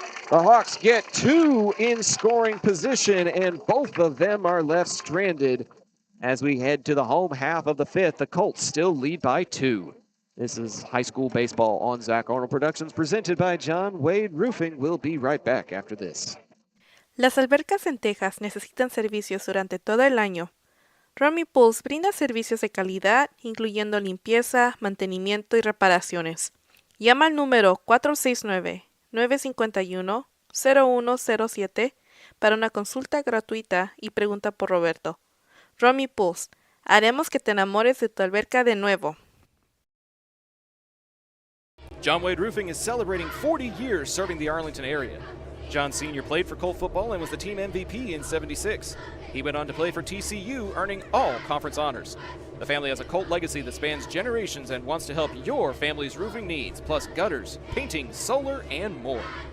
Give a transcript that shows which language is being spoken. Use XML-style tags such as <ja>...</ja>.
<en>The Hawks get 2 in scoring position, and both of them are left stranded. As we head to the home half of the 5th, the Colts still lead by 2. This is high school baseball on Zach Arnold Productions, presented by John Wade Roofing. We'll be right back after this.</en> <es>Las albercas en Texas necesitan servicios durante todo el año. Romy Pools brinda servicios de calidad, incluyendo limpieza, mantenimiento y reparaciones. Llama al número 469-951-0107 para una consulta gratuita y pregunta por Roberto. Romy Pools, Haremos que te enamores de tu alberca de nuevo.</es> <en>John Wade Roofing is celebrating 40 years serving the Arlington area. John Sr. played for Colt football and was the team MVP in '76. He went on to play for TCU, earning all conference honors. The family has a Colt legacy that spans generations and wants to help your family's roofing needs, plus gutters, painting, solar, and more.</en>